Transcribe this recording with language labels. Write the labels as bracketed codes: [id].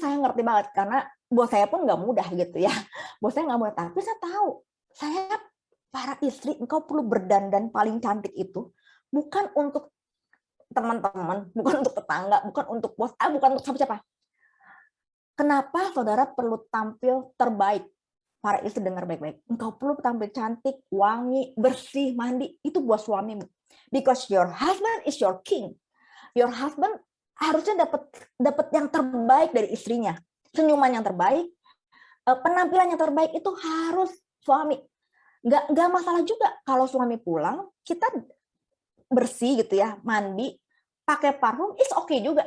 [id] Saya ngerti banget karena buat saya pun nggak mudah gitu ya, buat saya nggak mudah, tapi saya tahu, saya para istri, engkau perlu berdandan paling cantik itu bukan untuk teman-teman, bukan untuk tetangga, bukan untuk bos, bukan untuk siapa-siapa. Kenapa saudara perlu tampil terbaik? Para istri dengar baik-baik. Engkau perlu tampil cantik, wangi, bersih, mandi. Itu buat suamimu. [en] Because your husband is your king. Your husband [id] harusnya dapat yang terbaik dari istrinya. Senyuman yang terbaik, penampilan yang terbaik itu harus suami. Nggak masalah juga kalau suami pulang, kita bersih gitu ya, mandi, pakai parfum, [en] is okay [id] juga.